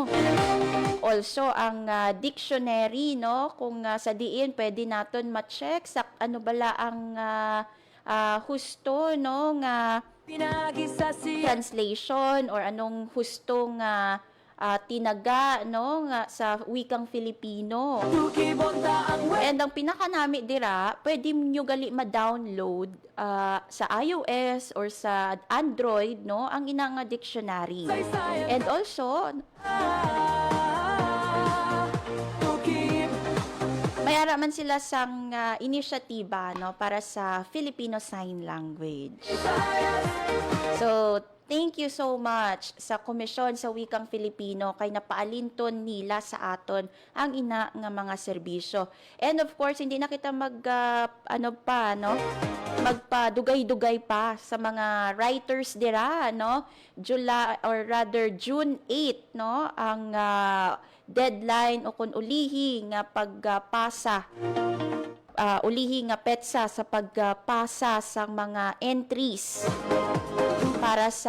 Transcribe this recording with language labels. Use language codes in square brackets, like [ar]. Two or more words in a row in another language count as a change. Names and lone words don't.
[hil] Also ang dictionary, no, kung sa diin pwede naton ma-check sa ano bala ang husto, no, nga translation or anong hustong tinaga, no, nga sa wikang Filipino. And ang pinakanami dira, pwede nyo gali ma-download sa iOS or sa Android, no, ang ina nga dictionary. [en] And also, [hil] may araman sila sang inisyatiba, no, para sa Filipino Sign Language. So, thank you so much sa Komisyon sa Wikang Filipino kay napaalinton nila sa aton ang ina nga mga serbisyo. [en] And of course, hindi na kita magpadugay-dugay pa sa mga writers dira, no? [hil] June 8, no, ang deadline o kun ulihi nga pagpasa ulihi nga petsa sa pagpasa sa mga entries para sa